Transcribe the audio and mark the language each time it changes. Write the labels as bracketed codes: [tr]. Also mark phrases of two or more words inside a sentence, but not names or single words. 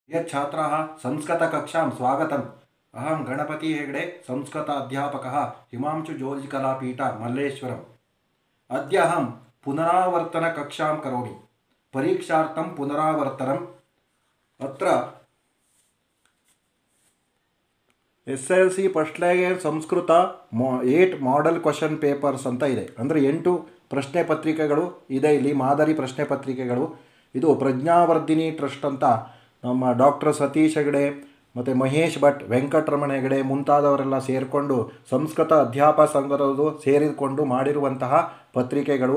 [sa] छात्राः संस्कृतकक्षां स्वागतम्। अहं गणपति हेगडे संस्कृत अध्यापकः हिमांशुज्योतिकलापीठ मल्लेश्वरम्। अद्य अहं पुनरावर्तनकक्षां करोमि। परीक्षार्थं पुनरावर्तनम्। [kn] अत्र SLC [en] first layer [kn] ಸಂಸ್ಕೃತ 8 [en] model question papers [kn] ಅಂತ ಇದೆ. ಅಂದರೆ 8 ಪ್ರಶ್ನೆ ಪತ್ರಿಕೆಗಳು ಇದೆ. ಇಲ್ಲಿ ಮಾದರಿ ಪ್ರಶ್ನೆ ಪತ್ರಿಕೆಗಳು. ಇದು ಪ್ರಜ್ಞಾವರ್ಧಿನಿ ಟ್ರಸ್ಟ್ ಅಂತ ನಮ್ಮ ಡಾಕ್ಟರ್ ಸತೀಶ್ ಹೆಗಡೆ ಮತ್ತು ಮಹೇಶ್ ಭಟ್, ವೆಂಕಟರಮಣ ಹೆಗಡೆ ಮುಂತಾದವರೆಲ್ಲ ಸೇರಿಕೊಂಡು ಸಂಸ್ಕೃತ ಅಧ್ಯಾಪಕ ಸಂಘದವರು ಸೇರಿಕೊಂಡು ಮಾಡಿರುವಂತಹ ಪತ್ರಿಕೆಗಳು.